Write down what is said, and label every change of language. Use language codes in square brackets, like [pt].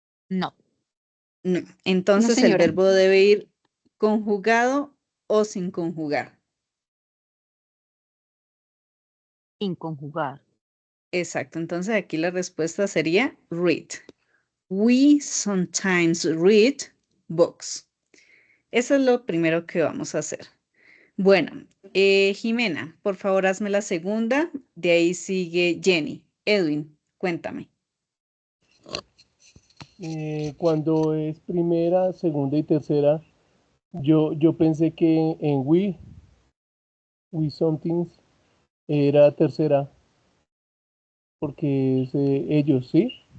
[es] No, No. No, Entonces el señora. verbo debe ir conjugado o sin conjugar. inconjugar. Exacto. Entonces aquí la respuesta sería read. [en] We sometimes read books. [es] Eso es lo primero que vamos a hacer. Bueno, Jimena, por favor hazme la segunda. De ahí sigue Jenny. Edwin, cuéntame. Cuando es primera, segunda y tercera, yo pensé que en [en] we something [es] era tercera, porque es ellos, ¿sí?